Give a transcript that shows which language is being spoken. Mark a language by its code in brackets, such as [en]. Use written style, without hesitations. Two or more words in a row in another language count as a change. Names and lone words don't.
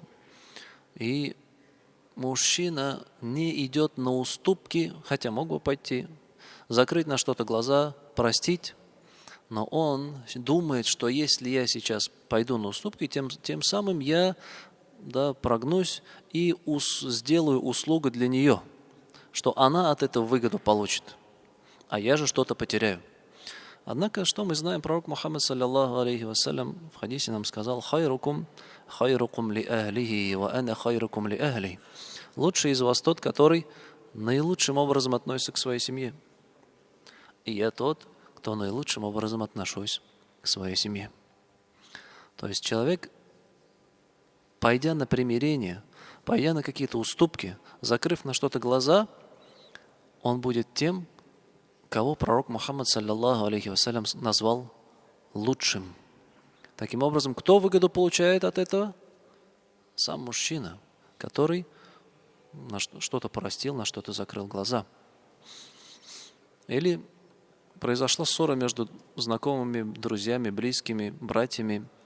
[ru] И мужчина не идет на уступки, хотя мог бы пойти, закрыть на что-то глаза, простить, но он думает, что если я сейчас пойду на уступки, тем самым я прогнусь и сделаю услугу для нее, что она от этого выгоду получит, а я же что-то потеряю. Однако, что мы знаем, пророк Мухаммад, [ar] صلى الله عليه وسلم, [ru] в хадисе нам сказал: [ar] «خيركم لأهله وأنا خيركم لأهلي». [ru] Лучший из вас тот, который наилучшим образом относится к своей семье. И я тот, кто наилучшим образом отношусь к своей семье. То есть человек, пойдя на примирение, пойдя на какие-то уступки, закрыв на что-то глаза, он будет тем, кого пророк Мухаммад, [ar] صلى الله عليه وسلم, [ru] назвал лучшим. Таким образом, кто выгоду получает от этого? Сам мужчина, который на что-то порастил, на что-то закрыл глаза. Или произошла ссора между знакомыми, друзьями, близкими, братьями.